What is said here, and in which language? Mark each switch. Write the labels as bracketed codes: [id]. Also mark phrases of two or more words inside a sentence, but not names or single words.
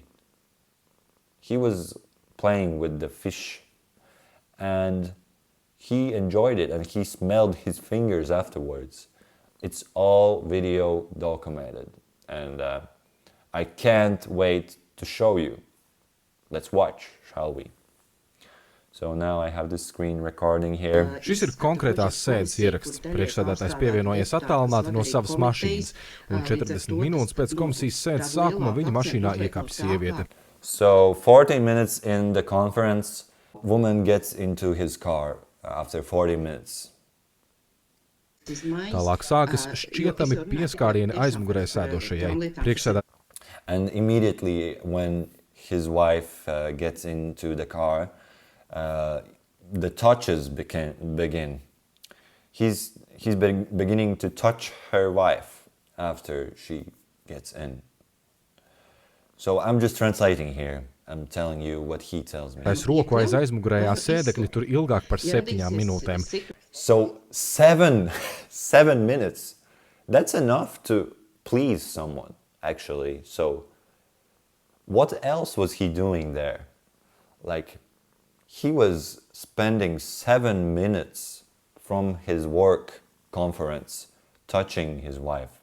[en] He was playing with the fish, and he enjoyed it, and he smelled his fingers afterwards. It's all video documented, and I can't wait to show you. Let's watch, shall we? So now I have the screen recording here. [lv] Šis ir konkrētās sēdes ieraksts. Priekšsēdētājs pievienojies attālināti no savas mašīnas, un 40 minūtes pēc komisijas sēdes sākuma viņa mašīnā iekāpj sieviete. [en] So 40 minutes in the conference, woman gets into his car after 40 minutes. [lv] Tālāk sākas šķietami pieskārieni aizmugurē sēdošajai. [en] And immediately when his wife gets into the car, the touches begin. He's beginning to touch her wife after she gets in. So I'm just translating here. I'm telling you what he tells me. [lv] Es roku aiz aizmugurējā sēdekļa tur ilgāk par 7 minūtēm. [en] So 7 minutes. That's enough to please someone, actually. So what else was he doing there? Like, he was spending 7 minutes from his work conference touching his wife.